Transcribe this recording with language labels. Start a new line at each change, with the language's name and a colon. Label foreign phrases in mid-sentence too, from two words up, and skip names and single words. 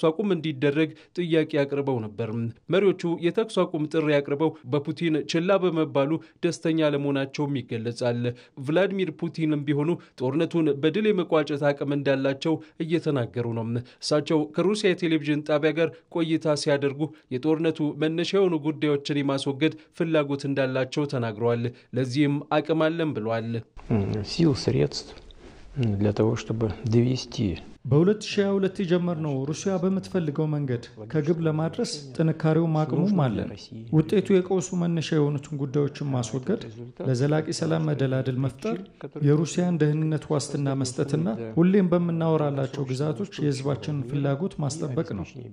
Amharic: አቁም እንዲደረግ ጥያቄ አቅርበው ነበር። መሪዎቹ የተኩስ አቁም ጥሪ አቅርበው በፑቲን ችላ በመባሉ ደስተኛ ለመሆናቸውም ይገለጻል። ቭላዲሚር ፑቲንም ቢሆኑ ጦርነቱን በድል የመቋጨት አቅም እንዳላቸው እየተናገሩ ነው። እሳቸው ከሩሲያ የቴሌቪዥን ጣቢያ ጋር ቆይታ ሲያደርጉ የጦርነቱ መነሻ የሆኑ ጉዳዮችን የማስወገድ ፍላጎት እንዳላቸው ተናግረዋል። ለዚህም አቅም አለን ብለዋል።
Russian: сил, средств для того, чтобы довести
Amharic: በ2022 የጀመርነው ሩሲያ በምትፈልገው መንገድ ከግብ ለማድረስ ጥንካሬውም አቅሙም አለ። ውጤቱ የቀውሱ መነሻ የሆኑትን ጉዳዮችን ማስወገድ፣ ለዘላቂ ሰላም መደላደል መፍጠር፣ የሩሲያን ደህንነት ዋስትና መስጠትና ሁሌም በምናወራላቸው ግዛቶች የህዝባችንን ፍላጎት ማስጠበቅ ነው።